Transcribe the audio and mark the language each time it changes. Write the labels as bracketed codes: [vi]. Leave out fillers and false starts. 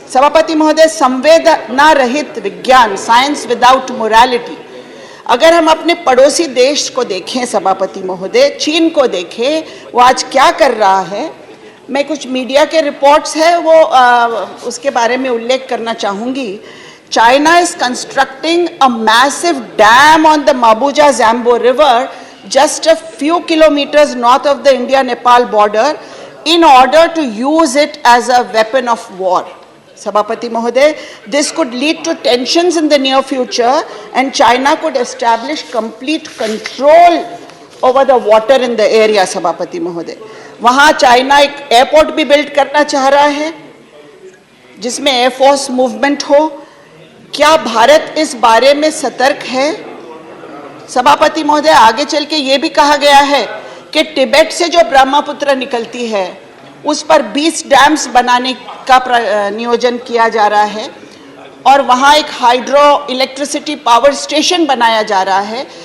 [hi] सभापति महोदय, संवेदना रहित विज्ञान, [en] science without morality, [hi] अगर हम अपने पड़ोसी देश को देखें सभापति महोदय, चीन को देखें, वो आज क्या कर रहा है, मैं कुछ मीडिया के रिपोर्ट्स है वो उसके बारे में उल्लेख करना चाहूंगी। [en] China is constructing a massive dam on the Mabuja Zambo River just a few kilometers north of the India-Nepal border in order to use it as a weapon of war. Sabhapati Mahoday, this could lead to tensions in the near future and China could establish complete control over the water in the area, Sabhapati Mahoday. [hi] वहाँ China एक airport भी build करना चाह रहा है जिसमें air force movement हो। क्या भारत इस बारे में सतर्क है? सभापति महोदय, आगे चल के ये भी कहा गया है कि तिब्बत से जो ब्रह्मपुत्र निकलती है उस पर 20 डैम्स बनाने का नियोजन किया जा रहा है और वहाँ एक हाइड्रो इलेक्ट्रिसिटी पावर स्टेशन बनाया जा रहा है।